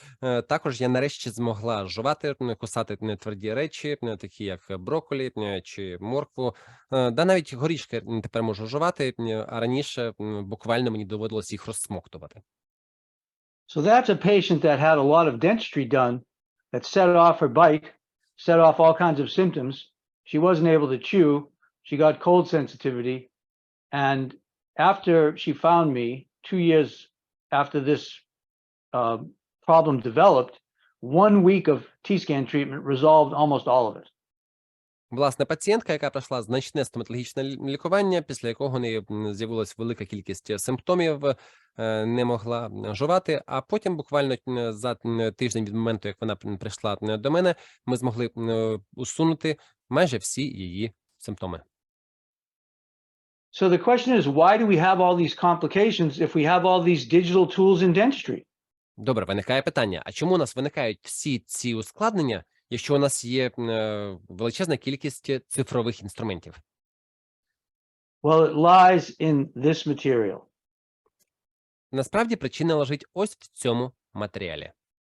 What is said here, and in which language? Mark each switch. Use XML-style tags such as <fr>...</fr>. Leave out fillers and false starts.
<uk>Також я нарешті змогла жувати, кусати тверді речі, такі як брокколі чи моркву. Да навіть горішки тепер можу жувати, а раніше буквально мені доводилось їх розсмоктувати.</uk> <en>So that's a patient that had a lot of dentistry done that set off her bite, set off all kinds of symptoms. She wasn't able to chew. She got cold sensitivity. And after she found me, 2 years after this problem developed, 1 week of T-scan treatment resolved almost all of it.</en> <uk>Власне, пацієнтка, яка пройшла значне стоматологічне лікування, після якого у неї з'явилась велика кількість симптомів, не могла жувати, а потім буквально за тиждень від моменту, як вона прийшла до мене, ми змогли усунути майже всі її симптоми.</uk> <en>So the question is, why do we have all these complications if we have all these digital tools in dentistry?</en> <uk>Добре, виникає питання, а чому у нас виникають всі ці ускладнення, якщо у нас є величезна кількість цифрових інструментів?</uk> <en>Well, it lies in this material.</en> <uk>Насправді причина лежить ось в цьому матеріалі.</uk>